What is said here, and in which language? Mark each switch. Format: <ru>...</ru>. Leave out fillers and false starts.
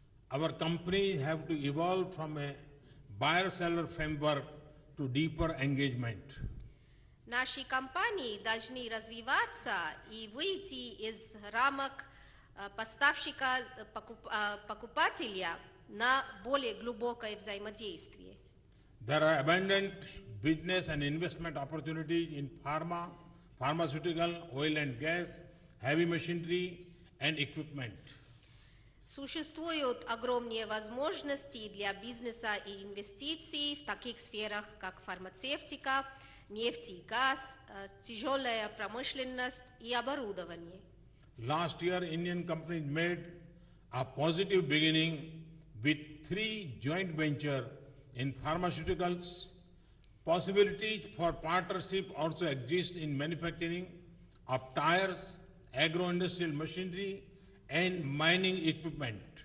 <en>Our companies have to evolve from a buyer-seller framework to deeper engagement.</en> <ru>Наши компании должны развиваться и выйти из рамок поставщика-покупателя на более глубокое взаимодействие.</ru> <en>There are abundant business and investment opportunities in pharma, pharmaceutical, oil and gas, heavy machinery and equipment.</en> <ru>Существуют огромные возможности для бизнеса и инвестиций в таких сферах, как фармацевтика, нефть и газ, тяжелая промышленность и оборудование.</ru> <en>Last year, Indian companies made a positive beginning with 3 joint ventures in pharmaceuticals. Possibilities for partnership also exist in manufacturing of tires, agro-industrial machinery and mining equipment.</en>